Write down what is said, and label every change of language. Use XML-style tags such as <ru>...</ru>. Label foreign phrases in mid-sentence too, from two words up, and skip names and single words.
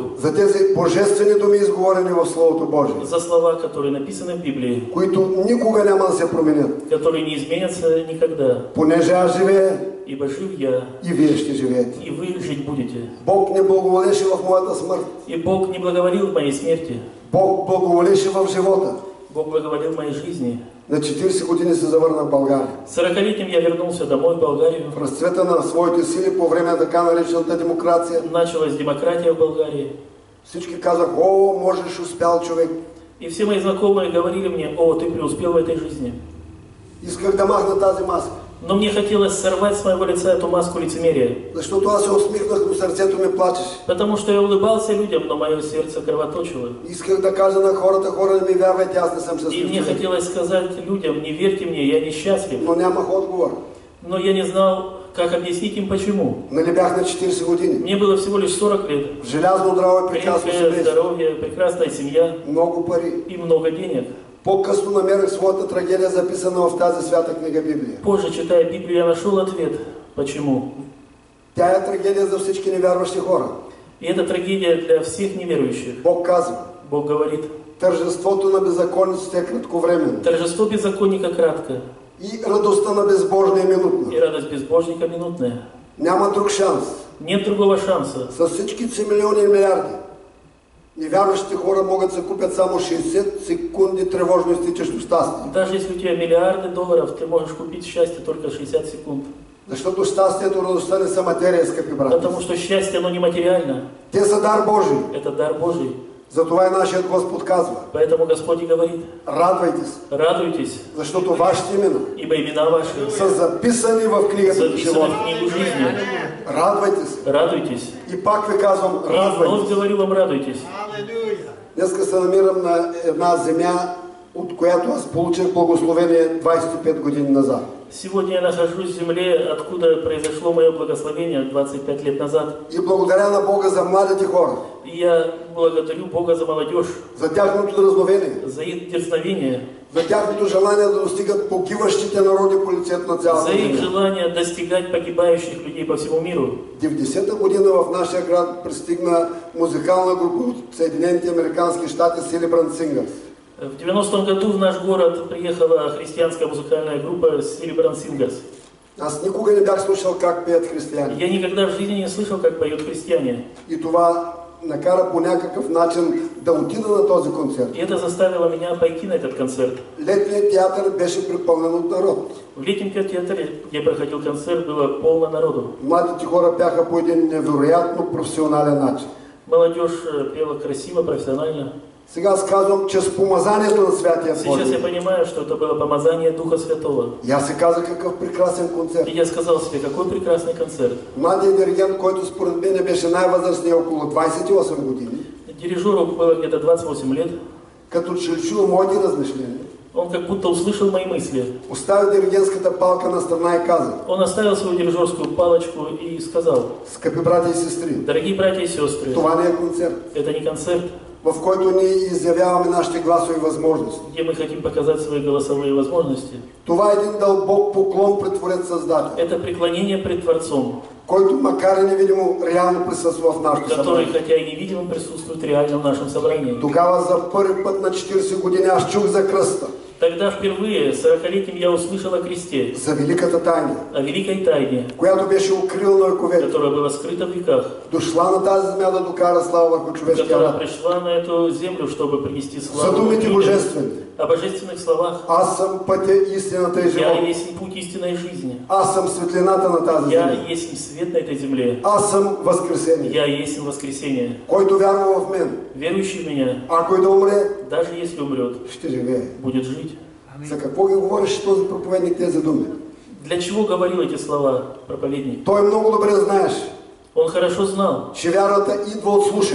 <bg>За тези божествени думи, изговорени в Словото Божие,</bg> <ru>за слова, которые написаны в Библии,</ru> <bg>които никога няма да се променят.</bg> <ru>которые не изменятся никогда.</ru> <bg>Понеже аз живея,</bg> <ru>Ибо жив я,</ru> <bg>и вие ще живеете.</bg> <ru>и вы жить будете.</ru> <bg>Бог не благоволеше в моята смърт.</bg> <ru>И Бог не благоволил в моей смерти.</ru> <bg>Бог благоволеше в живота.</bg> <ru>Бог благоволил в моей жизни.</ru> <bg>На 40 години се завърна в България.</bg> <ru>40-летним я вернулся домой в Болгарию.</ru> <bg>В разцвета на своите сили по време на така наречената демокрация.</bg> <ru>Началась демократия в Болгарии.</ru> <bg>Всички казах: о, можеш, успял човек.</bg> <ru>И все мои знакомые говорили мне: о, ты преуспел в этой жизни.</ru> <bg>Исках да махна тази маска.</bg> <ru>Но мне хотелось сорвать с моего лица эту маску лицемерия.</ru> <bg>Защото аз се усмихнах, но сърцето ми плачеше.</bg> <ru>Потому что я улыбался людям, но мое сердце кровоточило.</ru> <bg>Исках да кажа на хората: хора, не ми вярвайте, аз не съм</bg> <ru>И</ru> <bg>щастлив</bg> <ru>мне</ru> <bg>човек.</bg> <ru>хотелось сказать людям: не верьте мне, я несчастлив.</ru> <bg>Но нямах отговор.</bg> <ru>Но я не знал, как объяснить им почему.</ru> <bg>Нали бях на 40 години.</bg> <ru>Мне было всего лишь 40 лет.</ru> <bg>В желязно здраво и прекрасно</bg> <ru>Крепкое</ru> <bg>семейство.</bg> <ru>здоровье, прекрасная семья</ru> <bg>Много пари.</bg> <ru>и много денег.</ru> <bg>По-късно намерих своята трагедия, записана в тази свята книга Библия.</bg> <ru>Позже, читая Библию, я нашел ответ. Почему?</ru> <bg>Тя е трагедия за всички невярващи хора.</bg> <ru>И это трагедия для всех неверующих.</ru> <bg>Бог казва:</bg> <ru>Бог говорит:</ru> <bg>тържеството на беззаконниците е кратковременно</bg> <ru>торжество беззаконника кратко,</ru> <bg>и радостта на безбожния е минутна.</bg> <ru>и радость безбожника минутная.</ru> <bg>Няма друг шанс.</bg> <ru>Нет другого шанса.</ru> <bg>С всичките си милиони и милиарди невярващите хора могат да се купят само 60 секунди тревожно изтичащо щастие.</bg> <ru>Даже если у тебя миллиарды долларов, ты можешь купить счастье только 60 секунд.</ru> <bg>Защото щастието, радостта не са материя, скъпи брати.</bg> <ru>Потому что счастье, оно не материально.</ru> <bg>Те са дар Божий.</bg> <ru>Это дар Божий.</ru> <bg>Затова и нашият Господ казва:</bg> <ru>Поэтому Господь и говорит:</ru> <bg>радвайте се,</bg> <ru>радуйтесь,</ru> <bg>защото вашите имена</bg> <ru>ибо имена ваши</ru> <bg>са записани в книгата на</bg> <ru>записаны</ru> <bg>живота.</bg> <ru>в книгу жизни.</ru> <bg>Радвайте се.</bg> <ru>Радуйтесь.</ru> <bg>И пак ви казвам:</bg> <ru>И</ru> <bg>радвайте</bg> <ru>вновь</ru> <bg>се.</bg> <ru>говорю вам: радуйтесь.</ru> <bg>Днеска се намирам на една земя, от която аз получих благословение 25 години назад.</bg> <ru>Сегодня я нахожусь в земле, откуда произошло мое благословение 25 лет назад.</ru> <bg>И благодаря на Бога за младите хора,</bg> <ru>И я благодарю Бога за молодежь,</ru> <bg>за тяхното дразновение,</bg> <ru>за их дерзновение,</ru> <bg>за тяхното желание да достигат погиващите народи по лицето на цялата</bg> <ru>за их</ru> <bg>земя.</bg> <ru>желание достигать погибающих людей по всему миру.</ru> <bg>90-та година в нашия град пристигна музикална група от Съединените американски щати Celebrant Singers.</bg> <ru>В 90-м году в наш город приехала христианская музыкальная группа Celebrant Singers.</ru> <bg>Аз никога не бях слушал как пеят християни.</bg> <ru>Я никогда в жизни не слышал, как поют христиане.</ru> <bg>И това накара по някакъв начин да отида на този концерт.</bg> <ru>И это заставило меня пойти на этот концерт.</ru> <bg>Летният театър беше препълнен от народ.</bg> <ru>В летнем театре, где проходил концерт, было полно народу.</ru> <bg>Младите хора пяха по един невероятно професионален начин.</bg> <ru>Молодежь пела красиво, профессионально.</ru> <bg>Сега аз казвам, че с помазанието на Святия</bg> <ru>Сейчас я</ru> <bg>Божий.</bg> <ru>понимаю, что это было помазание Духа Святого.</ru> <bg>И аз се каза какъв прекрасен концерт.</bg> <ru>И я сказал себе: какой прекрасный концерт.</ru> <bg>Младият диригент, който според мен беше най-възрастният, около 28 години,</bg> <ru>Дирижеру было где-то 28 лет.</ru> <bg>като че ли чул моите размишления,</bg> <ru>Он как будто услышал мои мысли.</ru> <bg>Остави диригентската палка на страна и каза:</bg> <ru>Он оставил свою дирижерскую палочку и сказал:</ru> <bg>скъпи братя и сестри,</bg> <ru>дорогие братья и сестры,</ru> <bg>това не е концерт,</bg> <ru>это не концерт,</ru> <bg>в който ние изявяваме нашите гласови възможности.</bg> <ru>где мы хотим показать свои голосовые возможности.</ru> <bg>Това е един дълбок поклон пред Творец Създател,</bg> <ru>Это преклонение пред Творцом,</ru> <bg>който макар и невидимо реално присъства в нашето</bg> <ru>который,</ru> <bg>събрание.</bg> <ru>хотя и невидимо, присутствует реально в нашем собрании.</ru> <bg>Тогава за първи път на 40 години аз чух за кръста,</bg> <ru>Тогда впервые, 40-летним, я услышал о кресте,</ru> <bg>за великата тайна,</bg> <ru>о великой тайне,</ru> <bg>която беше укрила на вековете.</bg> <ru>которая была скрыта в веках,</ru> <bg>Дошла на тази земя да докара слава върху човешкия</bg> <ru>которая</ru> <bg>род.</bg> <ru>пришла на эту землю, чтобы принести</ru> <bg>За</bg> <ru>славу</ru> <bg>думите</bg> <ru>людям.</ru> <bg>божествени.</bg> <ru>О божественных словах.</ru> <bg>Аз съм пътя, истината и</bg> <ru>Я</ru> <bg>живота.</bg> <ru>есть путь истинной жизни.</ru> <bg>Аз съм светлината на тази</bg> <ru>Я</ru> <bg>земя.</bg> <ru>есть свет на этой земле.</ru> <bg>Аз съм възкресение.</bg> <ru>Я есть воскресение.</ru> <bg>Който вярва в мен,</bg> <ru>Верующий в меня,</ru> <bg>ако и да умре,</bg> <ru>даже если умрет,</ru> <bg>ще живее.</bg> <ru>будет жить.</ru> <bg>За какво ги говореше този проповедник тези думи?</bg> <ru>Для чего говорил эти слова проповедник?</ru> <bg>Той много добре знаеше,</bg> <ru>Он хорошо знал,</ru> <bg>че вярата идва от слушане,</bg>